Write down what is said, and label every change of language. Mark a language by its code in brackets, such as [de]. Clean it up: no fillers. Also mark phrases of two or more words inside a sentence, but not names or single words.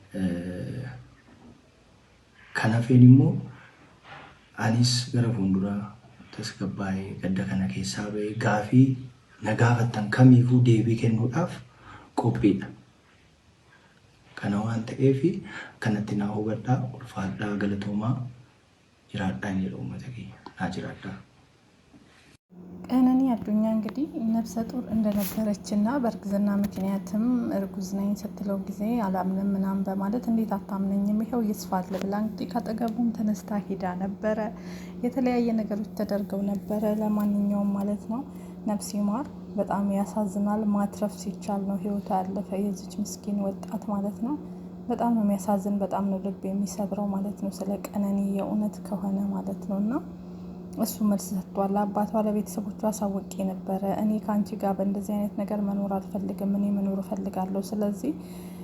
[om] Kanaafin immoo anis gara fuulduraa tasgabbaa'ee gadda kana keessaa ba'ee gaafii na gaafattan kamiifuu deebii kennuudhaaf qophiidha. Kana waan ta'eef kanatti naa hubadhaa ulfaadhaa galatoomaa jiraadhaan jedhu uummata keenya naa jiraadhaa. [am] ቀነኒ አዱኛ እንግዲህ ነፍሰ ጡር እንደነበረችና በእርግዝና ምክንያትም እርጉዝ ነኝ ስትለው ጊዜ አላምንም ምናምን በማለት እንዴት አታምነኝም ይሄው ይስፋል ብላ እንግዲህ ካጠገቡም ተነስታ ሄዳ ነበረ። የተለያየ ነገሮች ተደርገው ነበረ። ለማንኛውም ማለት ነው ነፍስ ይማር። በጣም ያሳዝናል። ማትረፍ ሲቻል ነው ህይወቷ ያለፈ የዚች ምስኪን ወጣት ማለት ነው። በጣም ነው የሚያሳዝን። በጣም ነው ልብ የሚሰብረው ማለት ነው። ስለ ቀነኒ የእውነት ከሆነ ማለት ነውና እሱ መልስ ሰጥቷል። አባቷ ለቤተሰቦቿ አሳውቄ ነበረ። እኔ ካንቺ ጋር በእንደዚህ አይነት ነገር መኖር አልፈልግም። እኔ መኖር እፈልጋለሁ። ስለዚህ